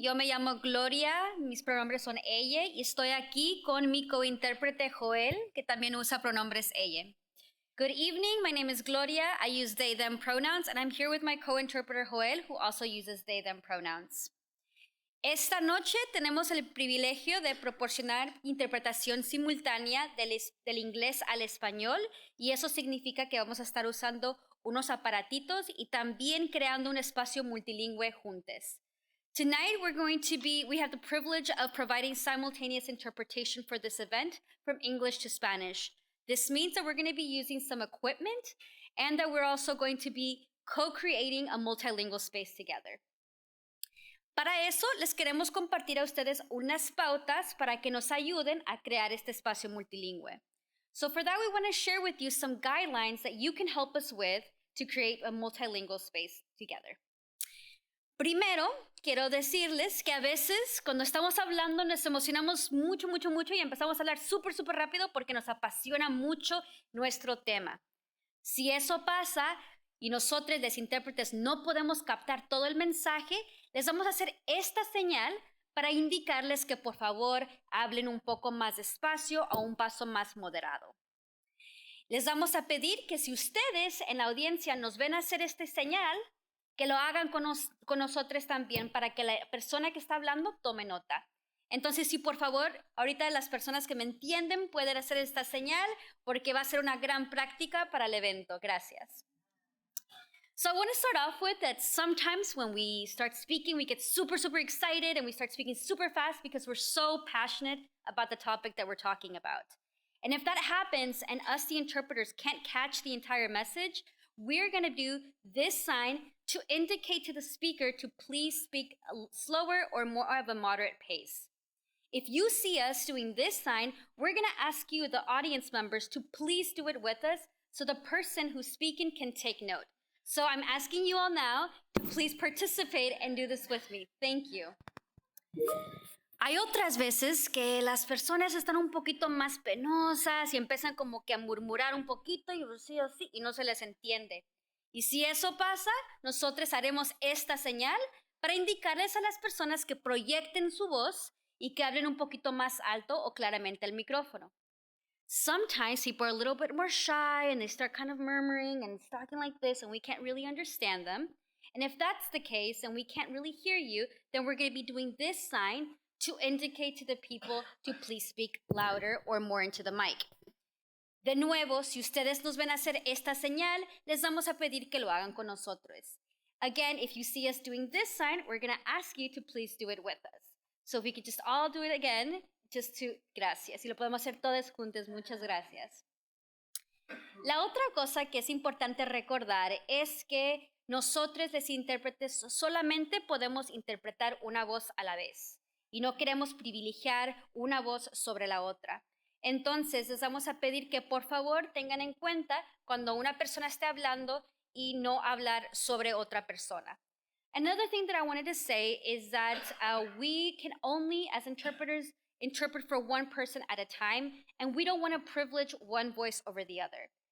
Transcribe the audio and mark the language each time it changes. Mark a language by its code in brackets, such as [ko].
[es] Yo me llamo Gloria, mis pronombres son ella y estoy aquí con mi cointérprete Joel, que también usa pronombres ella. [en] Good evening, my name is Gloria. I use they, them pronouns, and I'm here with my co-interpreter Joel, who also uses they, them pronouns. [es] Esta noche tenemos el privilegio de proporcionar interpretación simultánea del inglés al español y eso significa que vamos a estar usando unos aparatitos y también creando un espacio multilingüe juntos. [en] Tonight we have the privilege of providing simultaneous interpretation for this event from English to Spanish. This means that we're going to be using some equipment and that we're also going to be co-creating a multilingual space together. [es] Para eso, les queremos compartir a ustedes unas pautas para que nos ayuden a crear este espacio multilingüe. [en] So for that, we want to share with you some guidelines that you can help us with to create a multilingual space together. [es] Primero, quiero decirles que a veces cuando estamos hablando nos emocionamos mucho y empezamos a hablar súper rápido porque nos apasiona mucho nuestro tema. Si eso pasa y nosotros, los intérpretes, no podemos captar todo el mensaje, les vamos a hacer esta señal para indicarles que por favor hablen un poco más despacio o un paso más moderado. Les vamos a pedir que si ustedes en la audiencia nos ven hacer esta señal, que lo hagan con nosotros también para que la persona que está hablando tome nota. Entonces, si por favor, ahorita las personas que me entienden pueden hacer esta señal porque va a ser una gran práctica para el evento. Gracias. [en] So I want to start off with that sometimes when we start speaking, we get super excited and we start speaking super fast because we're so passionate about the topic that we're talking about. And if that happens and us, the interpreters, can't catch the entire message, we're going to do this sign to indicate to the speaker to please speak slower or more of a moderate pace. If you see us doing this sign, we're going to ask you, the audience members, to please do it with us so the person who's speaking can take note. So I'm asking you all now to please participate and do this with me. Thank you. [es] Hay otras veces que las personas están un poquito más penosas y empiezan como que a murmurar un poquito y así y no se les entiende. Y si eso pasa, nosotros haremos esta señal para indicarles a las personas que proyecten su voz y que hablen un poquito más alto o claramente al micrófono. [en] Sometimes people are a little bit more shy and they start kind of murmuring and talking like this and we can't really understand them. And if that's the case and we can't really hear you, then we're going to be doing this sign to indicate to the people to please speak louder or more into the mic. [es] De nuevo, si ustedes nos ven hacer esta señal, les vamos a pedir que lo hagan con nosotros. [en] Again, if you see us doing this sign, we're going to ask you to please do it with us. So if we could just all do it again. [es] Gracias. Y lo podemos hacer todos juntos. Muchas gracias. La otra cosa que es importante recordar es que nosotros, los intérpretes, solamente podemos interpretar una voz a la vez y no queremos privilegiar una voz sobre la otra. Entonces, les vamos a pedir que por favor tengan en cuenta cuando una persona esté hablando y no hablar sobre otra persona. [en] Another thing that I wanted to say is that we can only, as interpreters, interpret for one person at a time, and we don't want to privilege one voice over the other.